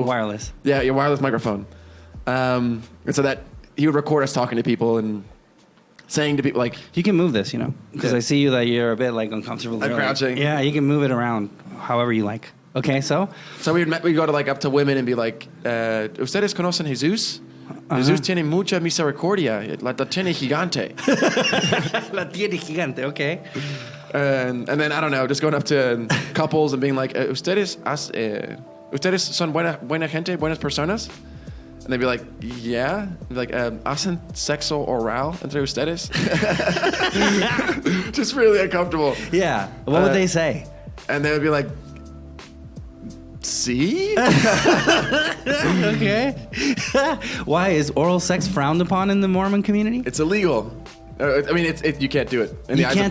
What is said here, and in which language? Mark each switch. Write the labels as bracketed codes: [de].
[en] wireless. Yeah, your wireless microphone. And so that he would record us talking to people and saying to people like... You can move this, because I see you that you're a bit like uncomfortable. I'm crouching. Yeah, you can move it around however you like. Okay, so? So we'd go to like up to women and be like, [es] ¿Ustedes conocen Jesús? Jesús tiene mucha misericordia. La tiene gigante. La tiene gigante, okay. [en] And then, I don't know, just going up to couples and being like, [es] ¿Ustedes son buena gente, buenas personas? [en] And they'd be like, yeah. Be like, [es] ¿hacen sexo oral entre ustedes? [en] Just really uncomfortable. Yeah. What would they say? And they would be like, see? Okay. Why? Is oral sex frowned upon in the Mormon community? It's illegal. I mean, you can't do it in the eyes of God.